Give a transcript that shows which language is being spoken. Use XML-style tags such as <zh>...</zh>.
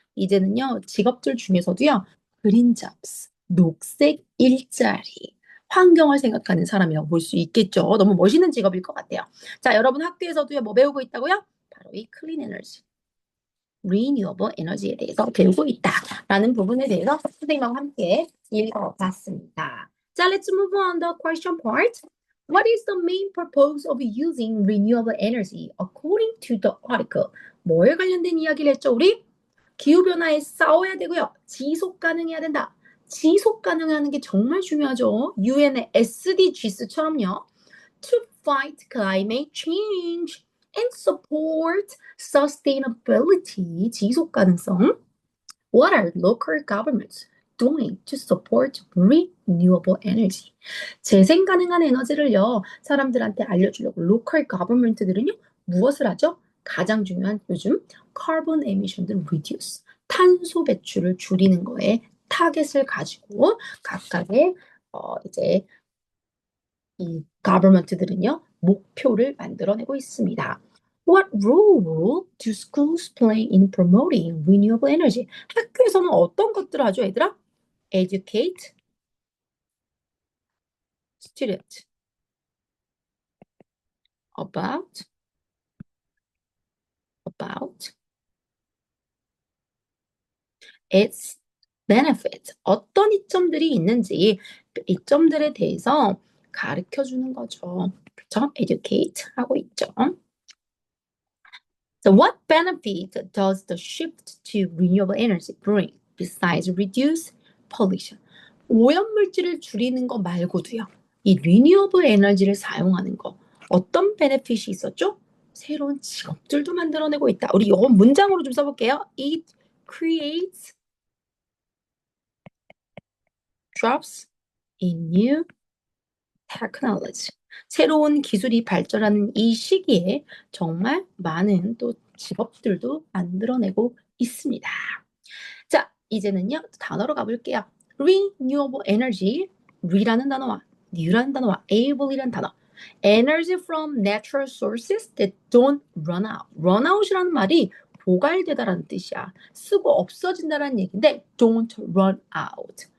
<ko>이제는요, 직업들 중에서도요,</ko> <en>green jobs,</en> <ko>녹색 일자리. 환경을 생각하는 사람이라고 볼 수 있겠죠. 너무 멋있는 직업일 것 같아요. 자, 여러분 학교에서도요, 뭐 배우고 있다고요? 바로 이 클린 에너지, renewable 에너지에 대해서 배우고 있다라는 부분에 대해서 선생님하고 함께 읽어봤습니다.</ko> <en>자, let's move on the question part. What is the main purpose of using renewable energy according to the article?</en> <ko>뭐에 관련된 이야기를 했죠, 우리? 기후변화에 싸워야 되고요. 지속 가능해야 된다. 지속 가능하는 게 정말 중요하죠. UN의 SDGs처럼요.</ko> <en>To fight climate change and support sustainability, 지속 가능성. What are local governments doing to support renewable energy?</en> <ko>재생 가능한 에너지를요, 사람들한테 알려주려고 local government들은요, 무엇을 하죠? 가장 중요한 요즘</ko> <en>carbon emission</en> <ko>을 reduce, 탄소 배출을 줄이는 거에 타겟을 가지고 각각의 이제 이 government들은요 목표를 만들어내고 있습니다.</ko> <en>What role do schools play in promoting renewable energy?</en> <ko>학교에서는 어떤 것들을 하죠, 얘들아?</ko> <en>Educate student about its benefits.</en> <ko>어떤 이점들이 있는지 이점들에 대해서 가르쳐 주는 거죠. 그렇죠? Educate 하고 있죠.</ko> <en>So what benefit does the shift to renewable energy bring besides reduce pollution?</en> <ko>오염물질을 줄이는 거 말고도요. 이 renewable 에너지를 사용하는 거 어떤 베네핏이 있었죠? 새로운 직업들도 만들어내고 있다. 우리 이거 문장으로 좀 써볼게요.</ko> <en>It creates jobs in new technology.</en> <ko>새로운 기술이 발전하는 이 시기에 정말 많은 또 직업들도 만들어내고 있습니다. 자, 이제는요, 단어로 가볼게요. renewable energy, re라는 단어와 new라는 단어와 able이라는 단어.</ko> <en>energy from natural sources that don't run out.</en> <ko>run out이라는 말이 고갈되다라는 뜻이야. 쓰고 없어진다라는 얘기인데</ko> <en>don't run out.</en>